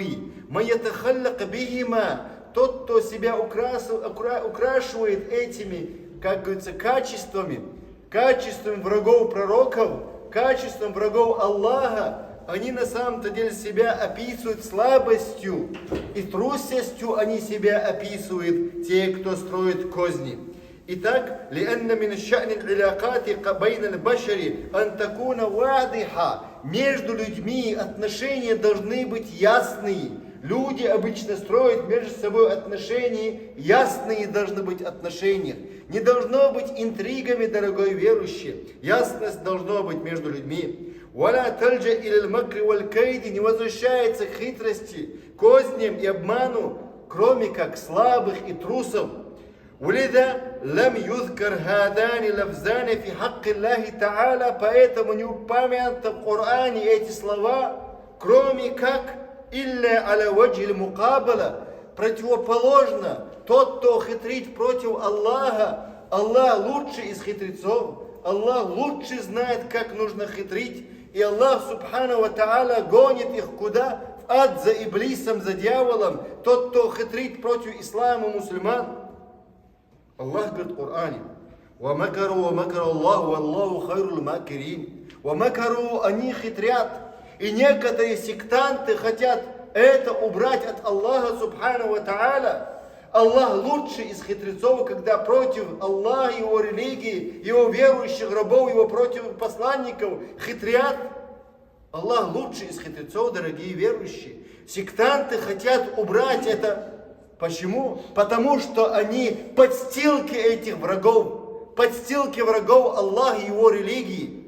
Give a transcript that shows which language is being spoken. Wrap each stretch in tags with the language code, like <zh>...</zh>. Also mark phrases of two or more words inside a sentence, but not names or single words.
<ar>ما يتخلق بهما,</ar> <ru>тот, кто себя украшивает этими, как говорится, качествами врагов пророков, качеством врагов Аллаха, они на самом-то деле себя описывают слабостью и трусостью, они себя описывают, те, кто строит козни. Итак,</ru> <ar>لأن من شأن العلاقات بين البشر أن تكون واضحة.</ar> <ru>Между людьми отношения должны быть ясные. Люди обычно строят между собой отношения, ясные должны быть отношения. Не должно быть интригами, дорогой верующий. Ясность должна быть между людьми.</ru> <ar>«ولا تلجأ إلى المكر والكيد»,</ar> <ru>не возвращается к хитрости, козням и обману, кроме как слабых и трусов.</ru> <ar>«ولذا لم يذكر هذان اللفظان في حق الله تعالى»,</ar> <ru>поэтому не упомянуты в Коране эти слова, кроме как</ru> <ar>«إلا على وجه المقابلة»,</ar> <ru>противоположно, тот, кто хитрит против Аллаха, Аллах лучше из хитрецов, Аллах лучше знает, как нужно хитрить, и Аллах</ru> <ar>سبحانه وتعالى</ar> <ru>гонит их куда? В ад за иблисом, за дьяволом, тот, кто хитрит против ислама, мусульман. Аллах говорит в Коране:</ru> <ar>«ومكروا ومكر الله والله خير الماكرين». ومكروا,</ar> <ru>они хитрят, и некоторые сектанты хотят это убрать от Аллаха</ru> <ar>سبحانه وتعالى.</ar> <ru>Аллах лучше из хитрецов, когда против Аллаха, его религии, его верующих рабов, его против посланников хитрят. Аллах лучше из хитрецов, дорогие верующие. Сектанты хотят убрать это. Почему? Потому что они подстилки этих врагов, подстилки врагов Аллаха и его религии.</ru>